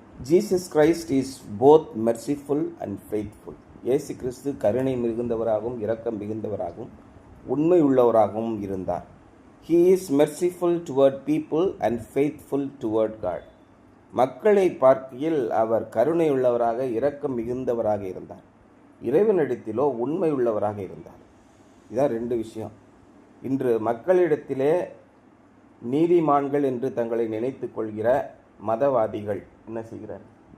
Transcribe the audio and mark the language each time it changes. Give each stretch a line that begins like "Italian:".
English: Jesus Christ is both merciful and faithful.
Tamil: இயேசு கிறிஸ்து கருணை மிகுந்தவராகவும் இரக்கம் மிகுந்தவராகவும் உண்மை உள்ளவராகவும் இருந்தார்.
English: He is merciful toward people and faithful toward God.
Tamil: மக்களை பார்க்கையில் அவர் கருணை உள்ளவராக இரக்கம் மிகுந்தவராக இருந்தார். இறைவனிடத்திலோ உண்மை உள்ளவராக இருந்தார். இதான் ரெண்டு விஷயம். இன்று மக்களிடத்திலே நீதிமான்கள் என்று தங்களை நினைத்து கொள்கிற மதவாதிகள் என்ன செய்கிறார்கள்?